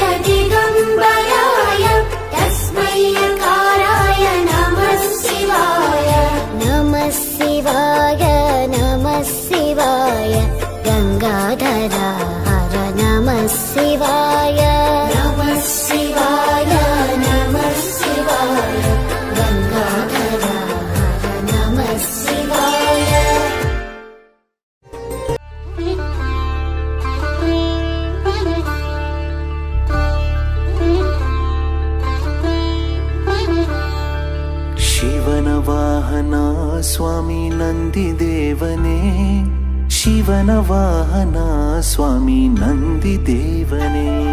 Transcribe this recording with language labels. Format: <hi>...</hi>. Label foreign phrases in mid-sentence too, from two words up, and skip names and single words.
<sa>दिगंबराय तस्मै अकाराय नमः शिवाय नमः शिवाय नमः शिवाय गंगाधर हर नमः शिवाय नमः शिवाय नमः शिवाय गंगाधर हर नमः शिवाय</sa> <kn>ಶಿವನ ವಾಹನ ಸ್ವಾಮಿ ನಂದಿದೇವನೇ ಶಿವನ ವಾಹನ ಸ್ವಾಮಿ ನಂದಿದೇವನೇ</kn>